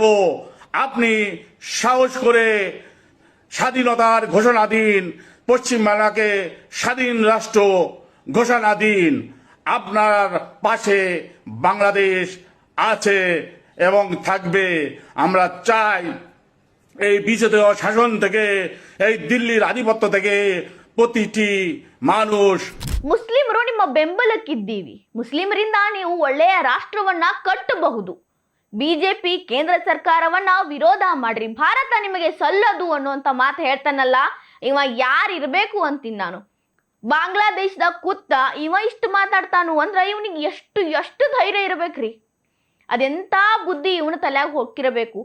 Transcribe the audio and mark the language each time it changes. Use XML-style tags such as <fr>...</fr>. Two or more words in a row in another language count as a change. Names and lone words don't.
<bn>আপনি সাহস করে স্বাধীনতার ঘোষণা দিন, পশ্চিম বাংলাকে স্বাধীন রাষ্ট্র ঘোষণা দিন। আপনার পাশে বাংলাদেশ আছে এবং থাকবে। আমরা চাই এই বিজেপি শাসন থেকে, এই দিল্লির আধিপত্য থেকে প্রতিটি মানুষ</bn> <kn>ಮುಸ್ಲಿಮರು ನಿಮ್ಮ ಬೆಂಬಲಕ್ಕಿದ್ದೀವಿ, ಮುಸ್ಲಿಮರಿಂದ ನೀವು ಒಳ್ಳೆಯ ರಾಷ್ಟ್ರವನ್ನ ಕಟ್ಟಬಹುದು, ಬಿಜೆಪಿ ಕೇಂದ್ರ ಸರ್ಕಾರವನ್ನ ವಿರೋಧ ಮಾಡ್ರಿ, ಭಾರತ ನಿಮಗೆ ಸಲ್ಲದು ಅನ್ನುವಂತ ಮಾತು ಹೇಳ್ತಾನಲ್ಲ, ಇವ ಯಾರಿರ್ಬೇಕು ಅಂತೀನಿ ನಾನು. ಬಾಂಗ್ಲಾದೇಶದ ಕುತ್ತ ಇವ ಇಷ್ಟು ಮಾತಾಡ್ತಾನು ಅಂದ್ರ ಇವನಿಗೆ ಎಷ್ಟು ಧೈರ್ಯ ಇರ್ಬೇಕ್ರಿ, ಅದೆಂತ ಬುದ್ಧಿ ಇವನ ತಲೆಯಾಗ ಹೋಗಿರಬೇಕು.</kn>